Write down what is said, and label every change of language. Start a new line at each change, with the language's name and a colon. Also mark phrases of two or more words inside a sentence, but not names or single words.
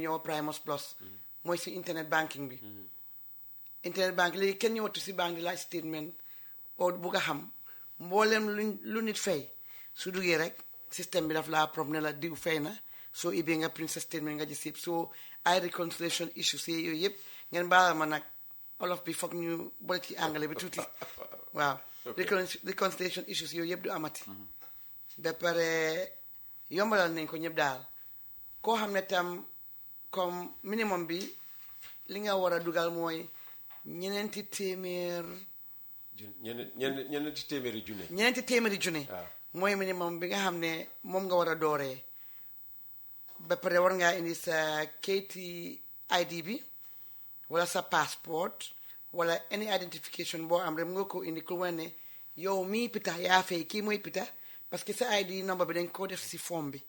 Wolof: ñëw Primus Plus mooy si
English: internet banking
Wolof: bi
English: internet banking
Wolof: léegi kenn ñëwatu si banque di laaj statement oo bugg a xam mboolem lu nit fay su duggee rek système bi daf laa prom ne la diw fay na soo ibee nga print sa statement nga gis yëpp soo ay
English: reconciliation issues
Wolof: yooyu yëpp ngeen baalal ma nag olof bi foog ñu boole ci anglais bi tuuti waaw reconciliation issues yooyu yëpp du amati ba pare yombalal nañ ko ñëpp daal koo xam ne tam
French: comme minimum
Wolof: bi li nga war a dugal mooy ñeneenti téeméeri junne mooy minimum bi nga xam ne moom nga war a dooree ba pare war ngaa indi sa kayiti ID bi wala sa passeport wala
English: any identification
Wolof: boo am rek nga ko indi ku wane ne yow mii Peter yaa fay kii mooy Peter
French: parce que
Wolof: sa
English: ID number
Wolof: bi dañ koo def si form bi.